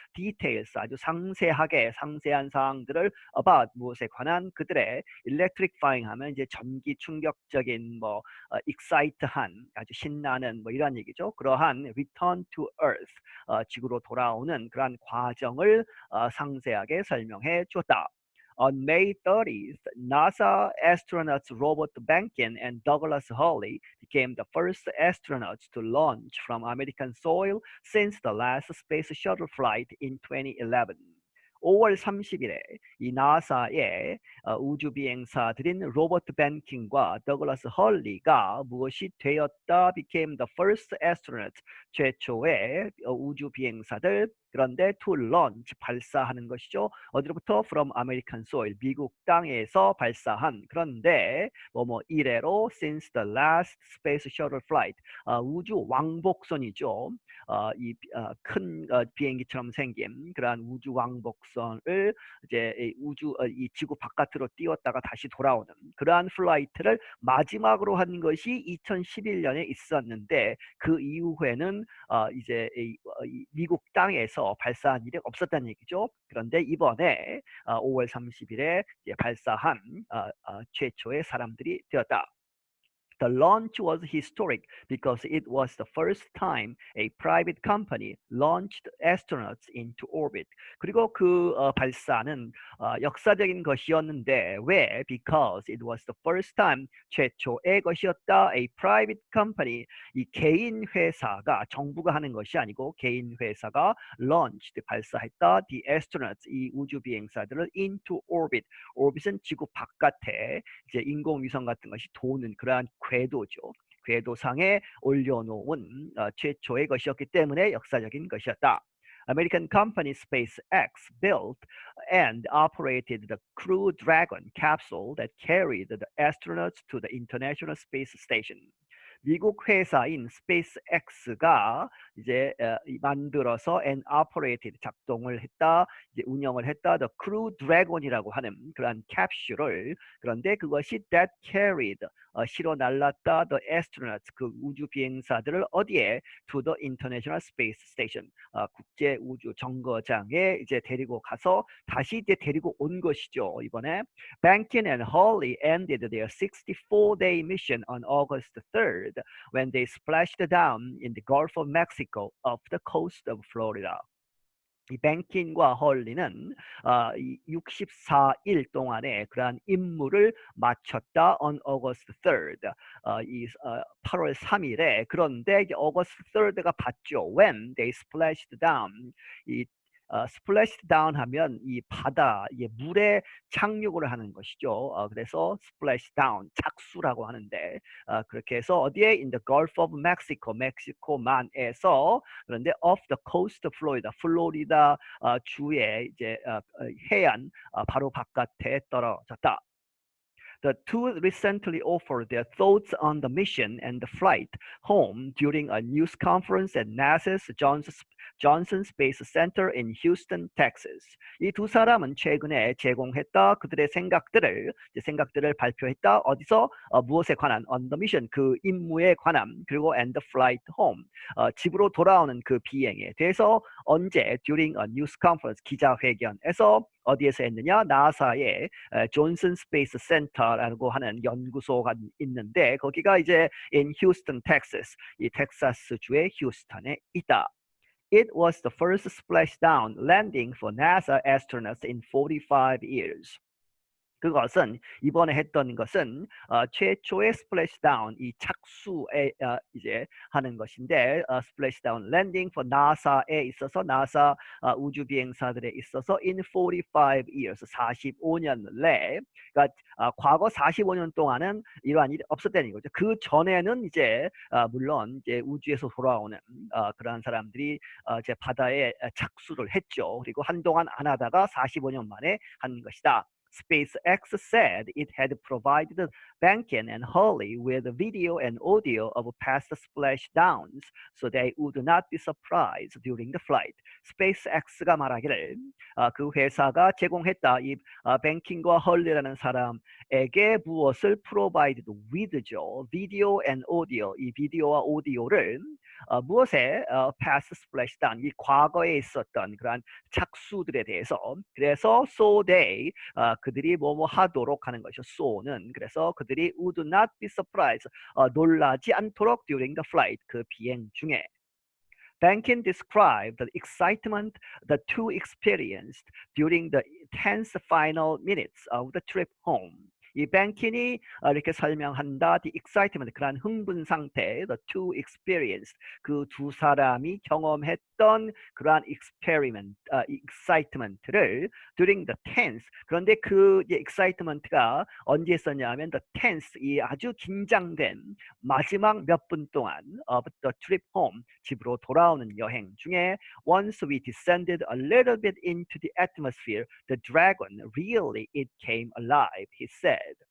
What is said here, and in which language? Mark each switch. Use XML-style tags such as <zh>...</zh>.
<ko>details, 아주 상세한 사항들을 about, 무엇에 관한, 그들의 electrifying 하면 이제 전기 충격적인 excite한, 아주 신나는 이런 얘기죠. 그러한</ko> <en>return to earth,</en> <ko>지구로 돌아오는 그러한 과정을 상세하게 설명해 주었다.</ko> <en>On May 30th, NASA astronauts Robert Behnken and Douglas Hurley became the first astronauts to launch from American soil since the last space shuttle flight in 2011.</en> <ko>5월 30일에 이 나사의 우주 비행사들인 로버트 벤킨과 더글라스 헐리가 무엇이 되었다?</ko> <en>became the first astronaut,</en> <ko>최초의 우주 비행사들. 그런데</ko> <en>to launch,</en> <ko>발사하는 것이죠. 어디로부터?</ko> <en>from American soil,</en> <ko>미국 땅에서 발사한. 그런데 이래로</ko> <en>since the last space shuttle flight,</en> <ko>우주 왕복선이죠. 이 큰 비행기처럼 생긴 그러한 우주 왕복선을 이제 이 지구 바깥으로 띄웠다가 다시 돌아오는 그러한 플라이트를 마지막으로 한 것이 2011년에 있었는데, 그 이후에는 이제 미국 땅에서 발사한 일이 없었다는 얘기죠. 그런데 이번에 5월 30일에 발사한 최초의 사람들이 되었다.</ko> <en>The launch was historic because it was the first time a private company launched astronauts into orbit.</en> <ko>그리고 그 발사는 역사적인 것이었는데 왜?</ko> <en>Because it was the first time,</en> <ko>최초의 것이었다.</ko> <en>A private company,</en> <ko>이 개인 회사가, 정부가 하는 것이 아니고 개인 회사가 launched, 발사했다.</ko> <en>The astronauts,</en> <ko>이 우주 비행사들을</ko> <en>into orbit.</en> <ko>orbit은 지구 바깥에 이제 인공위성 같은 것이 도는 그러한 궤도죠. 궤도상에 올려놓은 최초의 것이었기 때문에 역사적인 것이었다.</ko> <en>American company SpaceX built and operated the Crew Dragon capsule that carried the astronauts to the International Space Station.</en> <ko>미국 회사인 SpaceX가 이제 만들어서</ko> <en>and operated,</en> <ko>작동을 했다, 이제 운영을 했다,</ko> <en>the Crew Dragon</en> <ko>이라고 하는 그러한 캡슐을. 그런데 그것이</ko> <en>that carried,</en> <ko>실어 날랐다,</ko> <en>the astronauts,</en> <ko>그 우주 비행사들을 어디에?</ko> <en>to the International Space Station,</en> <ko>국제 우주 정거장에 이제 데리고 가서 다시 이제 데리고 온 것이죠. 이번에</ko> <en>Behnken and Hurley ended their 64-day mission on August 3rd when they splashed down in the Gulf of Mexico off the coast of Florida.</en> <ko>이 벤킨과 헐리는 이 64일 동안에 그러한 임무를 마쳤다.</ko> <en>on August 3rd,</en> <ko>이 8월 3일에. 그런데 이제 August 3rd가 봤죠.</ko> <en>when they splashed down,</en> <ko>이</ko> <en>splashed down</en> <ko>하면 이 바다, 물에 착륙을 하는 것이죠. 그래서</ko> <en>splash down,</en> <ko>착수라고 하는데, 그렇게 해서 어디에?</ko> <en>in the Gulf of Mexico,</en> <ko>멕시코만에서. 그런데</ko> <en>off the coast of Florida,</en> <ko>플로리다 주의 이제 해안 바로 바깥에 떨어졌다.</ko> <en>The two recently offered their thoughts on the mission and the flight home during a news conference at NASA's Johnson Space Center in Houston, Texas.</en> <ko>이 두 사람은 최근에 제공했다. 그들의 생각들을 발표했다. 어디서? 무엇에 관한?</ko> <en>on the mission,</en> <ko>그 임무에 관한. 그리고</ko> <en>and the flight home,</en> <ko>집으로 돌아오는 그 비행에 대해서. 언제?</ko> <en>during a news conference,</en> <ko>기자회견에서. 어디에서 했느냐? 나사의 존슨 스페이스 센터라고 하는 연구소가 있는데 거기가 이제</ko> <en>in Houston, Texas,</en> <ko>이 텍사스 주의 휴스턴에 있다.</ko> <en>It was the first splashdown landing for NASA astronauts in 45 years.</en> <ko>그것은 이번에 했던 것은 최초의 스플래시다운 이 착수에 이제 하는 것인데 스플래시다운 랜딩</ko> <en>for NASA</en> <ko>에 있어서 나사 우주 비행사들에 있어서</ko> <en>in 45 years</en> <ko>45년 내 그러니까 과거 45년 동안은 이러한 일이 없었다는 거죠. 그 전에는 이제 물론 이제 우주에서 돌아오는 그러한 사람들이 이제 바다에 착수를 했죠. 그리고 한동안 안 하다가 45년 만에 한 것이다.</ko> <en>SpaceX said it had provided Bankin and Hurley with video and audio of past splashdowns, so they would not be surprised during the flight.</en> <ko>SpaceX가 말하기를 그 회사가 제공했다. 이 뱅킨과 헐리라는 사람에게 무엇을</ko> <en>provided with</en> <ko>죠.</ko> <en>video and audio,</en> <ko>이 비디오와 오디오를 무엇에</ko> <en>past splashdown,</en> <ko>이 과거에 있었던 그러한 착수들에 대해서 그래서</ko> <en>so they</en> <ko>그들이 뭐뭐 하도록 하는 것이죠. so는 그래서 그들이</ko> <en>would not be surprised</en> <ko>놀라지 않도록</ko> <en>during the flight 그 비행 중에 Bankin described the excitement the two experienced during the tense final minutes of the trip home.</en> <ko>이 뱅킨이 이렇게 설명한다.</ko> <en>The excitement,</en> <ko>그러한 흥분 상태,</ko> <en>the two experienced,</en> <ko>그 두 사람이 경험했던 그러한 excitement를</ko> <en>during the tense.</en> <ko>그런데 그 excitement가 언제 있었냐면</ko> <en>the tense,</en> <ko>이 아주 긴장된 마지막 몇 분 동안</ko> <en>of the trip home,</en> <ko>집으로 돌아오는 여행 중에</ko> <en>once we descended a little bit into the atmosphere, the dragon really it came alive, he said.</en>